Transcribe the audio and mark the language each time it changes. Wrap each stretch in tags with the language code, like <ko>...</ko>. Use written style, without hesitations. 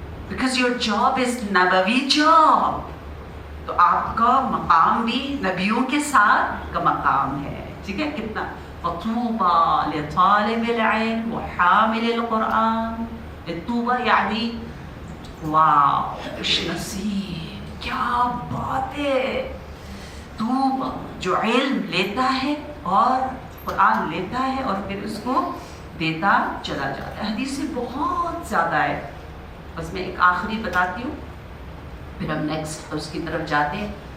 <en>Because your job is نبوی job.</en> <ur>تو آپ کا مقام بھی نبیوں کے ساتھ کا مقام ہے. ٹھیک ہے کتنا.</ur> <ar>فطوبى لطالب العلم وحامل القرآن.</ar> <ur>طوبى یعنی واو، خوش نصیب، کیا بات ہے. طوبى جو علم لیتا ہے اور قرآن لیتا ہے اور پھر اس کو دیتا چلا جاتا ہے. حدیث سے بہت زیادہ ہے، بس میں ایک آخری بتاتی ہوں پھر ہم نیکسٹ اس کی طرف جاتے ہیں.</ur>